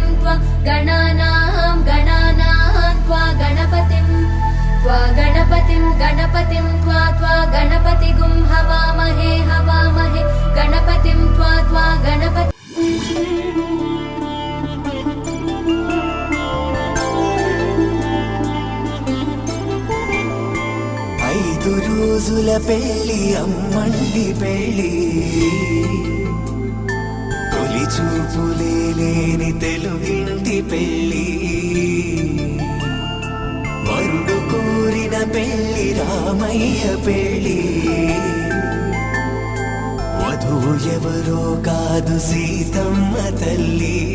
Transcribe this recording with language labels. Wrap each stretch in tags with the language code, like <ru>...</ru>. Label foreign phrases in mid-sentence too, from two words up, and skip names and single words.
<sa>गणानां गणानां त्वा गणपतिं गणपतिं त्वा गणपतिगुं हवामहे गणपतिं त्वा गणपति</sa> <te>ఐదు రోజుల పెళ్లి అమ్మండి పెళ్లి తొలి చూపులే లేని తెలుగింటి పెళ్లి వరుడు కోరిన పెళ్లి రామయ్య పెళ్లి వధువు ఎవరో కాదు సీతమ్మ తల్లి</te>